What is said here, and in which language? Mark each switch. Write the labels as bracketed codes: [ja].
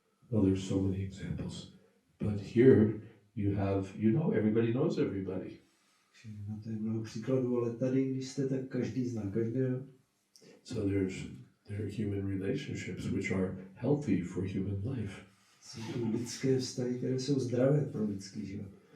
[en] Well, there's so many examples, but here everybody knows everybody. [cs] No to je mnoho příkladů, ale tady, když jste, tak každý zná každého. [en] So there are human relationships which are healthy for human life. [cs] Jsou tu lidské vztahy, které jsou zdravé pro lidský život.